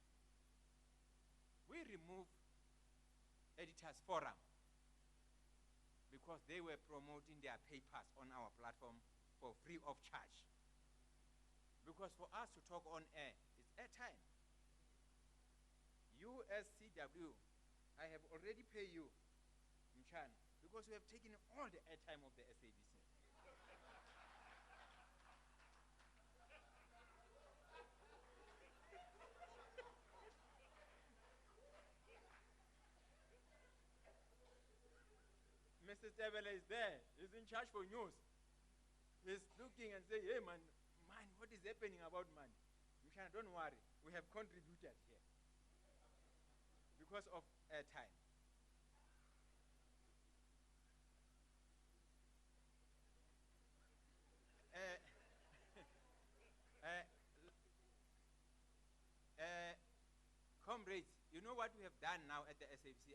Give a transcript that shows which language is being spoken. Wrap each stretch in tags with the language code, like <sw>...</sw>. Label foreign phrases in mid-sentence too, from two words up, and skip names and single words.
<en>We removed Editors Forum because they were promoting their papers on our platform for free of charge. Because for us to talk on air, it's airtime. You as CWU, I have already paid you, Mchan, because we have taken all the airtime of the SABC. Mr. Tebele is there. He's in charge for news. He's looking and saying, hey, man, what is happening about man? Mchan, don't worry. We have contributed here because of airtime. Comrades, you know what we have done now at the SABC?</en>